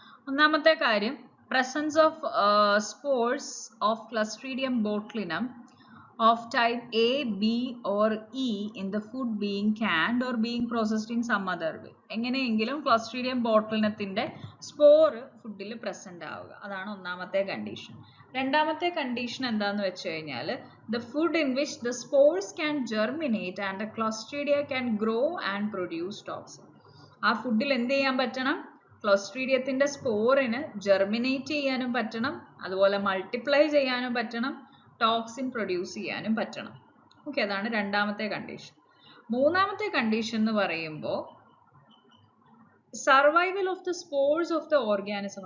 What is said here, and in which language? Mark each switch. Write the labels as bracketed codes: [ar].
[ml] ഒന്നാമത്തെ കാര്യം, [en] presence of spores of Clostridium botulinum of type A, B or E in the food being canned or being processed in some other way. [ml] എങ്ങനെയെങ്കിലും Clostridium botulinumത്തിന്റെ spore ഫുഡിൽ present ആവുക, അതാണ് ഒന്നാമത്തെ condition. രണ്ടാമത്തെ condition എന്താന്ന് വെച്ച് കഴിഞ്ഞാൽ, [en] the food in which the spores can germinate and the Clostridia can grow and produce toxin. [ml] ആ ഫുഡിൽ എന്ത് ചെയ്യാൻ പറ്റണം? ക്ലോസ്ട്രീഡിയത്തിന്റെ സ്പോറിന് ജെർമിനേറ്റ് ചെയ്യാനും പറ്റണം, അതുപോലെ മൾട്ടിപ്ലൈ ചെയ്യാനും പറ്റണം, ടോക്സിൻ പ്രൊഡ്യൂസ് ചെയ്യാനും പറ്റണം. ഓക്കെ, അതാണ് രണ്ടാമത്തെ കണ്ടീഷൻ. മൂന്നാമത്തെ കണ്ടീഷൻ എന്ന് പറയുമ്പോൾ [en] Survival of the spores of the organism.